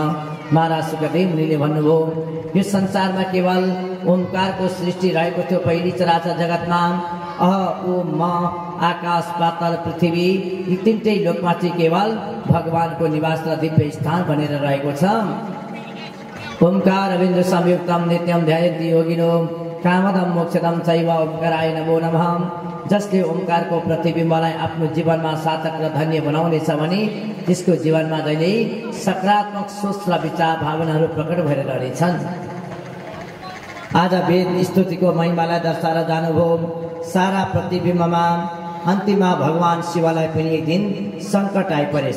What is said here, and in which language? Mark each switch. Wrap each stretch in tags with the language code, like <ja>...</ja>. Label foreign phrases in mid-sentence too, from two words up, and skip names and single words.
<ne>महाराज सुखदेव मुनिले भन्नुभयो, यो संसारमा केवल ओमकारको सृष्टि रहेको थियो। पहिली चराचर जगतमा अह ओ म आकाश पाताल पृथ्वी यी तीनटै लोकमा चाहिँ केवल भगवानको निवास र दिव्य स्थान बनेर रहेको छ।</ne> <sa>ओमकार बिन्दु संयुक्तम नित्यम ध्यायन्ति योगिनो कामदम मोक्षदम चैव ओमकाराय नमो नमः।</sa> <ne>जसले ओमकारको प्रतिबिम्बलाई आफ्नो जीवनमा सार्थक र धन्य बनाउनेछ भने त्यसको जीवनमा जहिले सकारात्मक सोच र विचार भावनाहरू प्रकट भएर रहनेछन्। आज वेद स्तुतिको महिमालाई दर्शाएर जानुभयो। सारा प्रतिबिम्बमा अन्तिममा भगवान शिवलाई पनि एक दिन सङ्कट आइपरेछ।</ne>